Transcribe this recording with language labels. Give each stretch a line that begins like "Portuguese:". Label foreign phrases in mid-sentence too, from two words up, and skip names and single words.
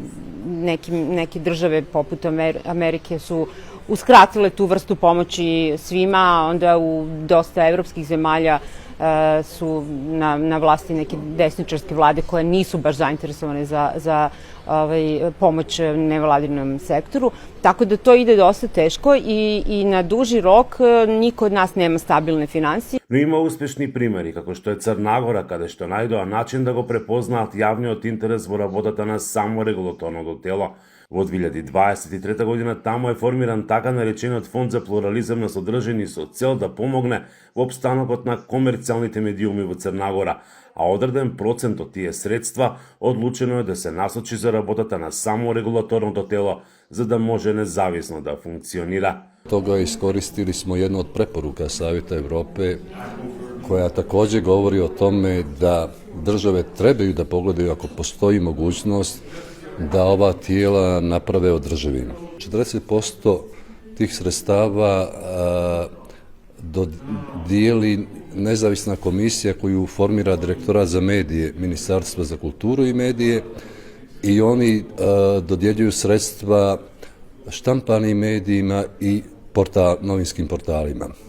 Serbian: neke države poput Amerike su uskratile tu vrstu pomoći svima, onda u dosta evropskih zemalja su na vlasti neke desničarske vlade koje nisu baš zainteresovane za pomoć nevladinom sektoru, tako da to ide dosta teško i na duži rok niko od nas nema stabilne finansije.
Macedonian: Но има успешни примери, како што е Црна Гора, каде што најдоа начин да го препознаат јавниот интерес во работата на саморегулаторното тело. Во 2023 година таму е формиран така наречениот Фонд за плурализам на содржини со цел да помогне во опстанокот на комерцијалните медиуми во Црна Гора, а одреден процент од тие средства одлучено е да се насочи за работата на саморегулаторното тело, за да може независно да функционира.
Serbian: Toga iskoristili smo jednu od preporuka Savjeta Evrope koja takođe govori o tome da države trebaju da pogledaju ako postoji mogućnost da ova tijela naprave održivim. 40% tih sredstava dodijeli nezavisna komisija koju formira Direktorat za medije Ministarstva za kulturu i medije i oni dodjeljuju sredstva štampanim medijima i novinskim portalima.